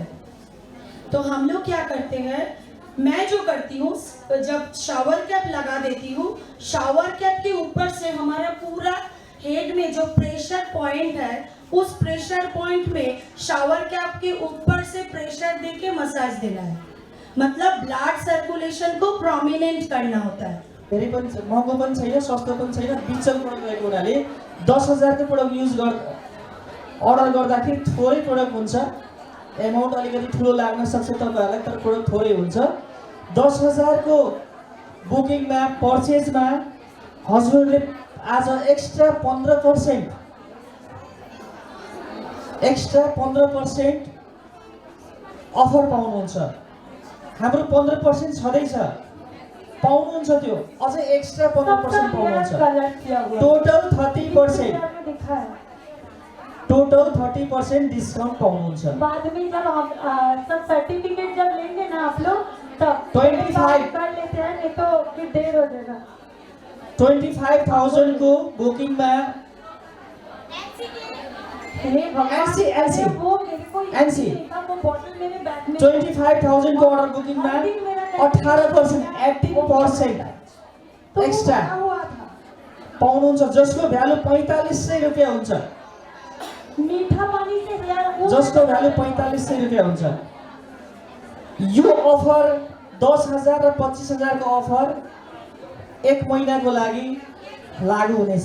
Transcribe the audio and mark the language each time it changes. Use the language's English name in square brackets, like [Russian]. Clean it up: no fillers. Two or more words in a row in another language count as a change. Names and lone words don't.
[Hindi] तो हम लोग क्या करते हैं, मैं जो करती हूँ, जब [English] shower cap [Hindi] लगा देती हूँ, [English] shower cap [Hindi] के ऊपर से हमारा पूरा हेड में जो [English] pressure point [Hindi] है, उस [English] pressure point [Hindi] में [English] shower cap [Hindi] के ऊपर से प्रेशर देके मसाज देना है, मतलब [English] blood circulation [Hindi] को प्रोमिनेंट करना होता है। [Nepali] धेरै पनि महँगो पनि छैन, सस्तो पनि छैन, बिचल प्रोडक्ट रहेको हुनाले 10,000 को प्रोडक्ट अर्डर गर्दाखेरि थोरै प्रोडक्ट हुन्छ। एमाउन्ट अलिकति ठुलो लाग्न सक्छ तपाईहरुलाई, तर प्रोडक्ट थोरै हुन्छ। 10,000 को बुकिङमा, पर्चेजमा हजुरले आज एक्स्ट्रा 15% अफर पाउनुहुन्छ। हाम्रो 15% छँदैछ, पाउनुहुन्छ, त्यो अझै एक्स्ट्रा 15% पाउनुहुन्छ। टोटल 30% डिस्काउंट पाउनुहुन्छ। [Hindi] बाद में जब हम सब सर्टिफिकेट जब लेंगे ना आप लोग, तब 25 कर लेते हैं, नहीं तो फिर देर हो जाएगा। [Nepali] 25,000 को बुकिंग में [Hindi] LC वो मेरे को LC वो बॉटल मेरे बैग में [Nepali] 25,000 को [English] order booking [Nepali] में 18% 18% एक्स्ट्रा पाउनुहुन्छ, जसको भ्यालु 4500 रुपैयाँ हुन्छ। [Hindi] मीठा पानी से हेयर, [Nepali] जसको भ्यालु 4500 रुपैयाँ हुन्छ। यो अफर 10,000 र 25,000 को अफर 1 महिनाको लागि लागू हुनेछ।